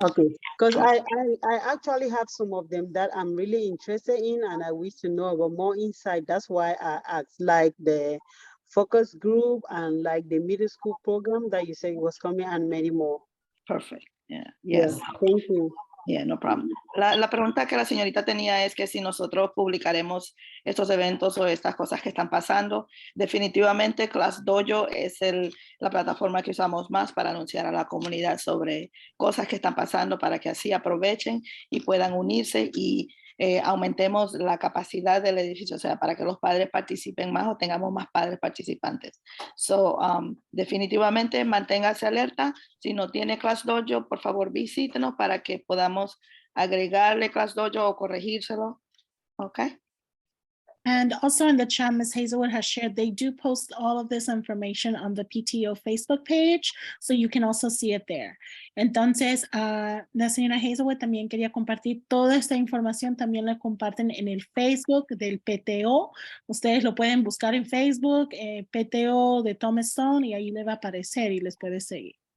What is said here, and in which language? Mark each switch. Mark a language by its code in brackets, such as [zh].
[en] Okay, because I actually have some of them that I'm really interested in and I wish to know about more insight. That's why I asked, like the focus group and like the middle school program that you said was coming and many more. Perfect. Yeah. Yes. Yeah, thank you. Yeah, no problem. [es] La pregunta que la señorita tenía es que si nosotros publicaremos estos eventos o estas cosas que están pasando. Definitivamente Class Dojo es la plataforma que usamos más para anunciar a la comunidad sobre cosas que están pasando, para que así aprovechen y puedan unirse y aumentemos la capacidad del edificio, o sea, para que los padres participen más o tengamos más padres participantes. So, definitivamente manténgase alerta. Si no tiene Class Dojo, por favor visítenos para que podamos agregarle Class Dojo o corregírselo. Ok. [en] And also in the chat, Ms. Hazelwood has shared, they do post all of this information on the PTO Facebook page, so you can also see it there. [es] Entonces, la señora Hazelwood también quería compartir toda esta información, también la comparten en el Facebook del PTO. Ustedes lo pueden buscar en Facebook, PTO de Thomas Stone, y ahí le va a aparecer y les puede seguir.